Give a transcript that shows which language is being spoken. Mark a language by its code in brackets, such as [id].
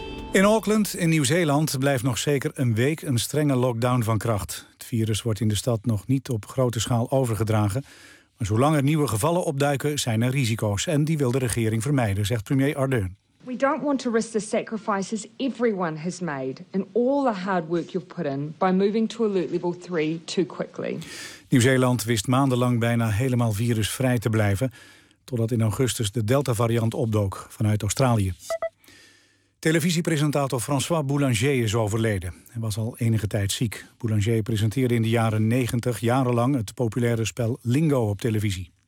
[nl] In Auckland in Nieuw-Zeeland blijft nog zeker een week een strenge lockdown van kracht. Het virus wordt in de stad nog niet op grote schaal overgedragen. Maar zolang er nieuwe gevallen opduiken, zijn er risico's en die wil de regering vermijden, zegt premier Ardern. [en] We don't want to risk the sacrifices everyone has made and all the hard work you've put in by moving to alert level 3 too quickly. [nl] Nieuw-Zeeland wist maandenlang bijna helemaal virusvrij te blijven, totdat in augustus de Delta-variant opdook vanuit Australië. Televisiepresentator François Boulanger is overleden. Hij was al enige tijd ziek. Boulanger presenteerde in de jaren 90 jarenlang het populaire spel Lingo op televisie.